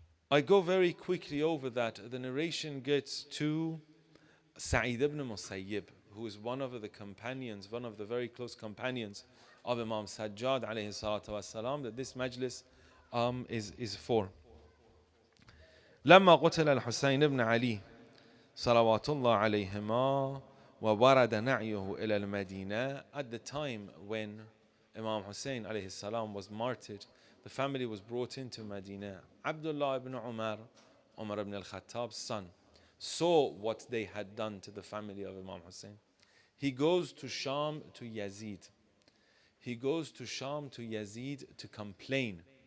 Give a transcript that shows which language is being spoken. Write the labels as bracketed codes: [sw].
[en] I go very quickly over that. The narration gets to Sa'id ibn Musayyib, who is one of the companions, one of the very close companions of Imam Sajjad alayhi salatu wasalam, that this majlis is for. [ar] لما قتل الحسين بن علي صلوات الله عليهما وورد نعيه إلى المدينة. [en] At the time when Imam Hussein alayhi salam was martyred, the family was brought into Medina. Abdullah ibn Umar ibn al-Khattab's son, saw what they had done to the family of Imam Hussein. He goes to Sham to Yazid. He goes to Sham to Yazid to complain.